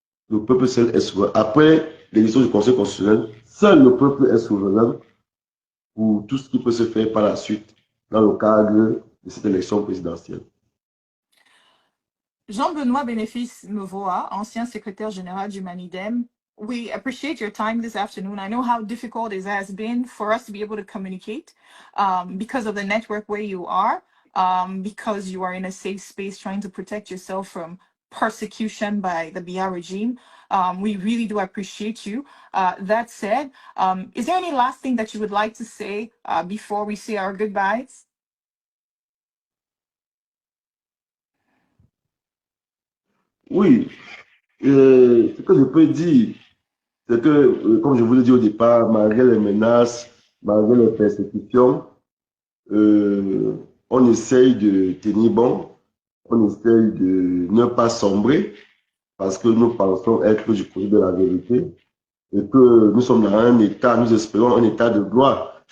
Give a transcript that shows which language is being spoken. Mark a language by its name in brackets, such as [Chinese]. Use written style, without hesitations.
[French] Le peuple seul est souverain. Après l'élection du Conseil constitutionnel, seul le peuple est souverain pour tout ce qui peut se faire par la suite dans le cadre de cette élection présidentielle. [English] Jean-Benoît Bénéfice Mevoa, [French] ancien secrétaire général du Manidem, [English] we appreciate your time this afternoon. I know how difficult it has been for us to be able to communicate because of the network where you are, because you are in a safe space trying to protect yourself from persecution by the Biya regime. We really do appreciate you. That said, is there any last thing that you would like to say before we say our goodbyes? [French] Oui, ce que je peux dire, c'est que, comme je vous l'ai dit au départ, malgré les menaces, malgré les persécutions, on essaye de tenir bon, on essaye de ne pas sombrer parce que nous pensons être du côté de la vérité et que nous sommes dans un état, nous espérons un état de droit.